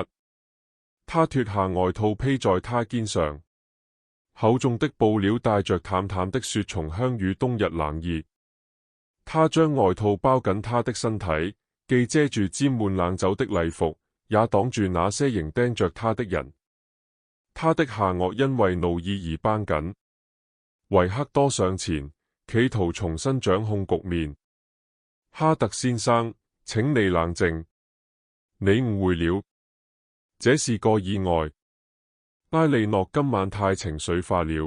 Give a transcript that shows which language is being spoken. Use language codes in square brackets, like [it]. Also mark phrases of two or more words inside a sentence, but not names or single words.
[zh] 他脫下外套披在他肩上，厚重的布料帶着淡淡的雪松香與冬日冷意。他將外套包緊他的身體，既遮住沾滿冷酒的禮服，也擋住那些仍盯着他的人。他的下顎因為怒意而繃緊。維克多上前，企圖重新掌控局面。哈特先生，請你冷靜，你誤會了，這是個意外。埃莉諾今晚太情緒化了。